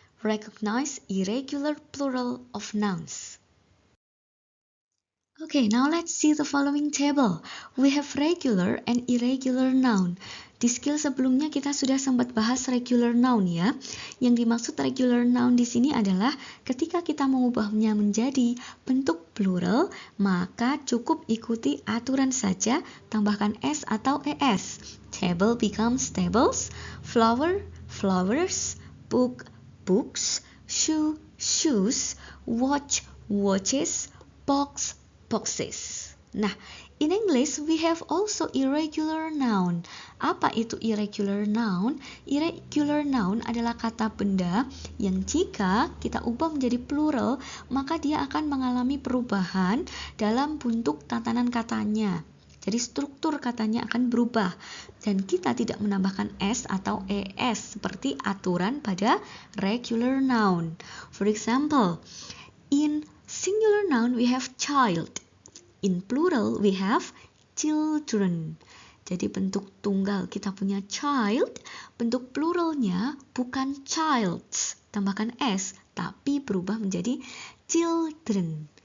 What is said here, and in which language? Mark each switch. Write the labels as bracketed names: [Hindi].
[English] Recognize irregular plural of nouns. Okay, now let's see the following table. We have regular and irregular noun. [Indonesian] Di skill sebelumnya kita sudah sempat bahas regular noun ya. Yang dimaksud regular noun di sini adalah ketika kita mengubahnya menjadi bentuk plural, maka cukup ikuti aturan saja, tambahkan S atau ES. [English] Table becomes tables, flower, flowers, book, books, shoe, shoes, watch, watches, box, boxes. Nah, in English we have also irregular noun. [Indonesian] Apa itu irregular noun? Irregular noun adalah kata benda yang jika kita ubah menjadi plural, maka dia akan mengalami perubahan dalam bentuk tatanan katanya. Jadi struktur katanya akan berubah dan kita tidak menambahkan S atau ES seperti aturan pada regular noun. [English] For example, in singular noun we have child. In plural we have children. [Indonesian] Jadi bentuk tunggal kita punya child, bentuk pluralnya bukan childs, tambahkan S, tapi berubah menjadi children.